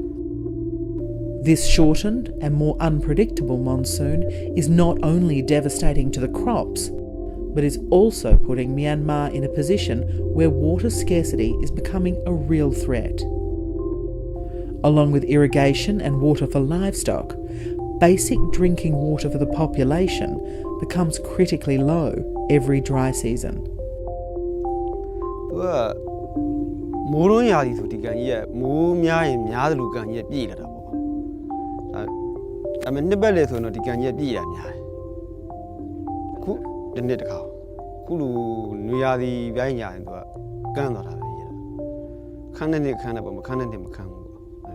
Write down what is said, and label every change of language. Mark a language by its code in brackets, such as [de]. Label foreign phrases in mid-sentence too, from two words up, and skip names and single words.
[en] This shortened and more unpredictable monsoon is not only devastating to the crops, but is also putting Myanmar in a position where water scarcity is becoming a real threat. Along with irrigation and water for livestock, basic drinking water for the population becomes critically low every dry season. [my] မိုးလုံးရာသီဆိုဒီကန်ကြီးကမိုးများရင်များသလိုကန်ကြီးပြည့်လာတာပေါ့။ဒါပေမဲ့နှစ်ပတ်လေဆိုတော့ဒီကန်ကြီးပြည့်ရများတယ်။အခုဒီနှစ်တစ်ခါခုလိုနွေရာသီပိုင်းညာရင်သူကကန်းသွားတာပဲကြီး။ခန်းတဲ့နှစ်ခန်းတဲ့ပေါ့မခန်းတဲ့နှစ်မခန်းဘူးပေါ့